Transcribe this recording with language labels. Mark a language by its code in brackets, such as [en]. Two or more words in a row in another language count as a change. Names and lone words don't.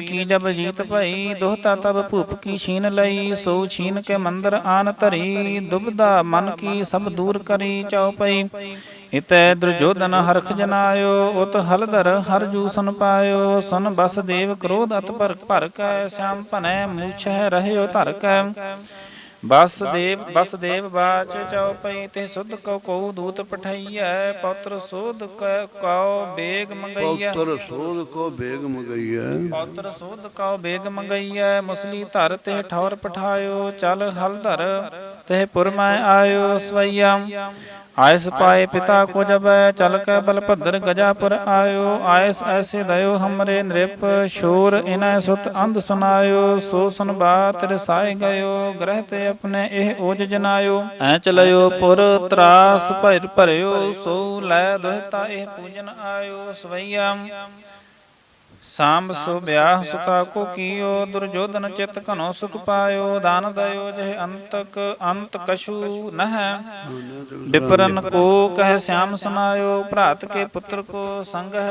[bra] ਕੀ ਜਬ ਜੀਤ ਭਈ ਦੋਹਤਾ ਤਬ ਭੂਪ ਕੀ ਛੀਨ ਲਈ ਸੋ ਛੀਨ ਕੇ ਮੰਦਰ ਆਨ ਧਰੀ ਦੁਬਦਾ ਮਨ ਕੀ ਸਭ ਦੂਰ ਕਰੀ ਚਉਪਈ ਇਤੈ ਦੁਰਜੋਧਨ ਹਰਖ ਜਨਾਇਓ ਉਤ ਹਲਦਰ ਹਰ ਜੂ ਸੁਨ ਪਾਇਓ ਸੁਨ ਬਸ ਦੇਵ ਕ੍ਰੋਧ ਅਤ ਭਰ ਕੈ ਸਿਆਮ ਭਨੈ ਮੂਛਹਿ ਰਹਿਓ ਧਰ ਕੈ ਬਸ ਦੇਵ ਬਾਚ ਚਉਪਈ ਤੇ ਸੁਧ ਕਉ ਦੂਤ ਪਠਈਐ ਪੌਤਰ ਸੋਧ ਕਉ ਬੇਗ ਮੰਗਈਐ ਪੌਤਰ ਸੋਧ ਕਉ ਬੇਗ ਮੰਗਈਐ ਮੁਸਲੀ ਧਰ ਤੇ ਠੌਰ ਪਠਾਇਓ ਚਲ ਹਲਧਰ ਤੇ ਪੁਰ ਮੈਂ ਆਇਓ ਸਵਈਆ आयस पाए पिता को जब चल के बलभद्र गजापुर आयो आयस ऐसे दयो हमरे नृप शोर इनय सुत अंध सुनायो सो सुन बात रसाए गयो ग्रह ते अपने एह ओज जनायो ऐ चलयो पुर त्रास भरियो सो लै दुहता एह पूजन आयो सवैया सांब सो ब्याह सुता को कियो दुर्योधन चित घनो सुख पायो दान दयो जह अंत कछु नह विपरन को कह श्याम सुनायो भ्रात के पुत्र को संग